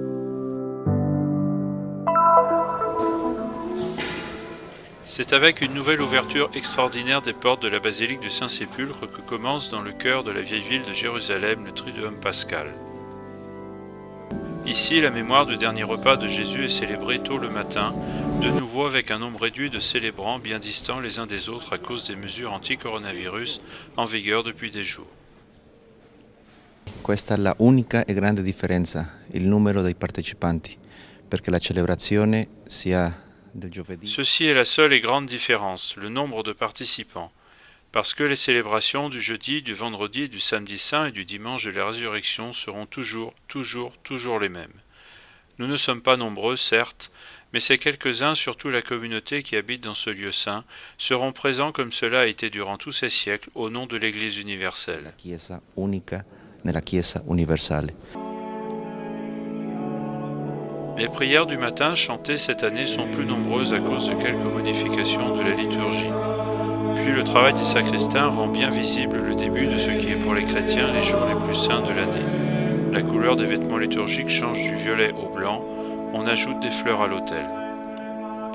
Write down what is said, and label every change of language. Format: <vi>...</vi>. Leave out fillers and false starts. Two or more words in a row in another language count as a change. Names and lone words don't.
<fr>C'est avec une nouvelle ouverture extraordinaire des portes de la basilique du Saint-Sépulcre que commence dans le cœur de la vieille ville de Jérusalem le Triduum pascal. Ici, la mémoire du dernier repas de Jésus est célébrée tôt le matin, de nouveau avec un nombre réduit de célébrants bien distants les uns des autres à cause des mesures anti-coronavirus en vigueur depuis des jours.</fr> <it>Questa è la unica e grande differenza, il numero dei partecipanti, perché la celebrazione sia del giovedì.</it> <fr>Ceci est la seule et grande différence, le nombre de participants. Parce que les célébrations du jeudi, du vendredi, du samedi saint et du dimanche de la résurrection seront toujours les mêmes. Nous ne sommes pas nombreux, certes, mais ces quelques-uns, surtout la communauté qui habite dans ce lieu saint, seront présents comme cela a été durant tous ces siècles au nom de l'Église universelle.</fr> <it>La Chiesa unica nella Chiesa universale.</it> <fr>Les prières du matin chantées cette année sont plus nombreuses à cause de quelques modifications de la liturgie. Puis le travail des sacristains rend bien visible le début de ce qui est pour les chrétiens les jours les plus saints de l'année. La couleur des vêtements liturgiques change du violet au blanc, on ajoute des fleurs à l'autel.</fr>